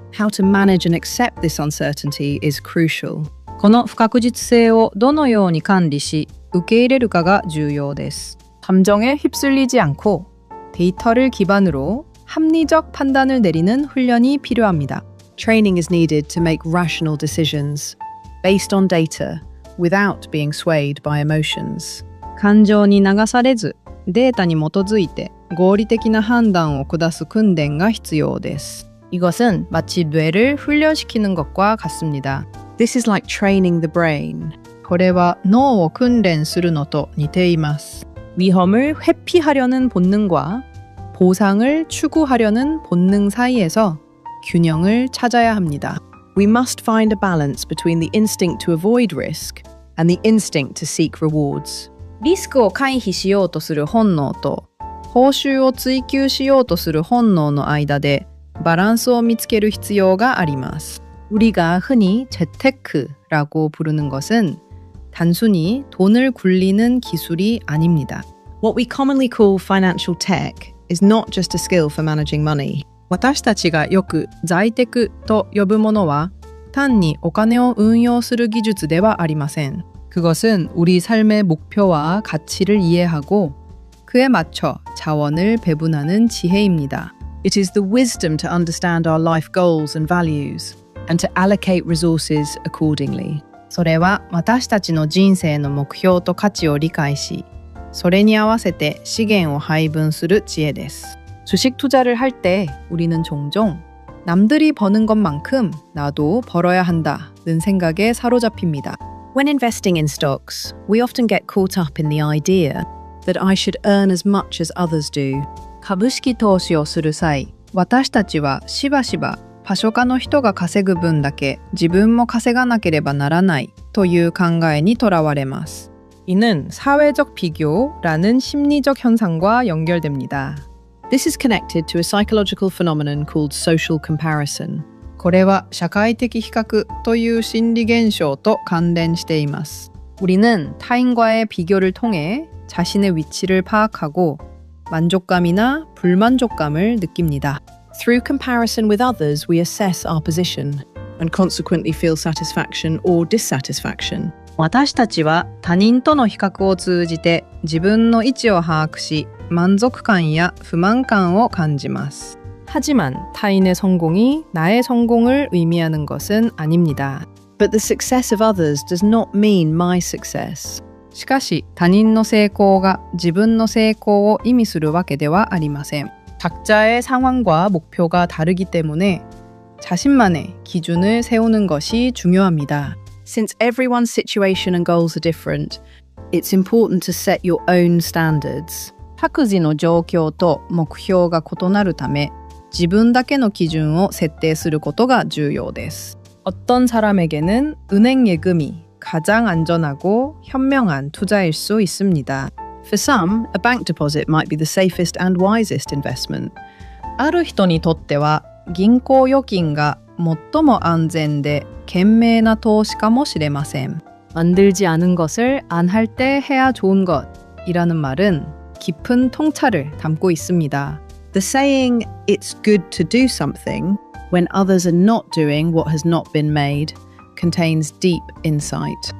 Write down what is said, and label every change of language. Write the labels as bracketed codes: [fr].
[en] How to manage and accept this uncertainty is crucial. [ja] この不確実性をどのように管理し、受け入れるかが重要です。 [ko] 감정에 휩쓸리지 않고 데이터를 기반으로 합리적 판단을 내리는 훈련이 필요합니다. [en] Training is needed to make rational decisions based on data without being swayed by emotions. [ja] 感情に流されず、データに基づいて合理的な判断を下す訓練が必要です。 [ko] 이것은 마치 뇌를 훈련시키는 것과 같습니다. [en] This is like training the brain. [ja] これは脳を訓練するのと似ています。 [ko] 위험을 회피하려는 본능과 보상을 추구하려는 본능 사이에서 균형을 찾아야 합니다. [en] We must find a balance between the instinct to avoid risk and the instinct to seek rewards. [ja] リスクを回避しようとする本能と報酬を追求しようとする本能の間でバランスを見つける必要があります。 [ko] 우리가 흔히 재테크라고 부르는 것은 단순히 돈을 굴리는 기술이 아닙니다. [en] What we commonly call financial tech is not just a skill for managing money. [ja] 私たちがよく財テクと呼ぶものは単にお金を運用する技術ではありません。 [ko] 그것은 우리 삶의 목표와 가치를 이해하고 그에 맞춰 자원을 배분하는 지혜입니다. [en] It is the wisdom to understand our life goals and values and to allocate resources accordingly. [ja] それは私たちの人生の目標と価値を理解し、それに合わせて資源を配分する知恵です。 [ko] 주식 투자를 할 때 우리는 종종 남들이 버는 것만큼 나도 벌어야 한다는 생각에 사로잡힙니다. [en] When investing in stocks, we often get caught up in the idea that I should earn as much as others do. [ja] 株式投資をする際、私たちはしばしばパショカの人が稼ぐ分だけ自分も稼がなければならないという考えにとらわれます。 [ko] 이는 사회적 비교라는 심리적 현상과 연결됩니다. [en] This is connected to a psychological phenomenon called social comparison. [ja] これは社会的比較という心理現象と関連しています。 [ko] 우리는 타인과의 비교를 통해 자신의 위치를 파악하고 만족감이나 불만족감을 느낍니다. [en] Through comparison with others, we assess our position and consequently feel satisfaction or dissatisfaction. [ja] 私たちは他人との比較を通じて自分の位置を把握し満足感や不満感を感じます。 [ko] 하지만 타인의 성공이 나의 성공을 의미하는 것은 아닙니다. [en] But the success of others does not mean my success. [ja] しかし他人の成功が自分の成功を意味するわけではありません。 [ko] 각자의 상황과 목표가 다르기 때문에 자신만의 기준을 세우는 것이 중요합니다. [en] Since everyone's situation and goals are different, it's important to set your own standards. [ja] 各自の状況と目標が異なるため自分だけの基準を設定することが重要です。 [ko] 어떤 사람에게는 은행 예금이 가장 안전하고 현명한 투자일 수 있습니다. [en] For some, a bank deposit might be the safest and wisest investment. [ja] ある人にとっては銀行預金が最も安全で賢明な投資かもしれません。 [ko] 만들지 않은 것을 안 할 때 해야 좋은 것이라는 말은 깊은 통찰을 담고 있습니다. [en] The saying, it's good to do something when others are not doing what has not been made, contains deep insight.